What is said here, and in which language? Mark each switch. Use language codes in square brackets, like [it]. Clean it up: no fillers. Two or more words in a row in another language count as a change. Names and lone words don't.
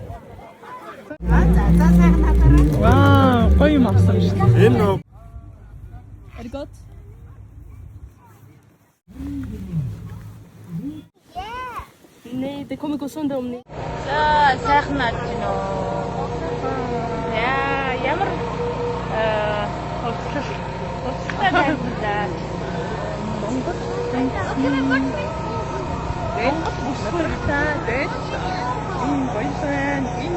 [mn] Вау, гоё юм авсан шүү дээ. Энэ [sv] Nej, det kommer gå sönder om ni... [mn] За сайхан наад чинь оо. Яа, ямар хувцастай байдлаа. Монгол бүсгүйтэй дээ. Энэ гоё байна. Энэ